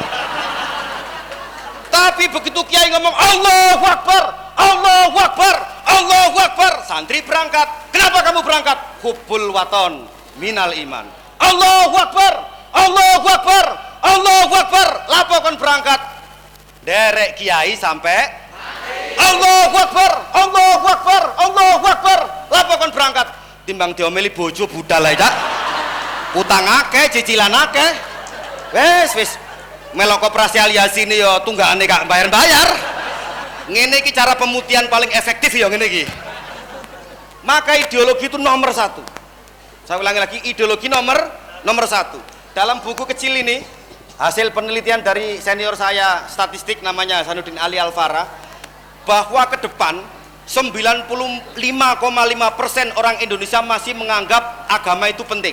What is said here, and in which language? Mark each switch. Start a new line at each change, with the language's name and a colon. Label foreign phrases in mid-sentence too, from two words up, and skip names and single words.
Indonesian: Tapi begitu kiai ngomong
Arabic: الله أكبر، الله أكبر، الله أكبر,
Indonesian: santri berangkat. Kenapa kamu berangkat?
Arabic: حب الوطن من الإيمان. الله أكبر، الله أكبر، الله أكبر.
Javanese: Lapo kon berangkat? Derek kiai sampai
Arabic: الله أكبر، الله أكبر، الله أكبر.
Javanese: Lapo kon berangkat timbang diomeli bojo budal ae cak. Utang akeh, cicilan akeh. Wis melok operasi aliasi ini ya tunggakane gak bayar-bayar. Ngene iki cara pemutihan paling efektif ya ngene iki.
Indonesian: Maka ideologi itu nomor satu. Saya ulangi lagi, ideologi nomor satu. Dalam buku kecil ini hasil penelitian dari senior saya statistik namanya Hasanuddin Ali Alfara, bahwa ke depan 95,5% orang Indonesia masih menganggap agama itu penting.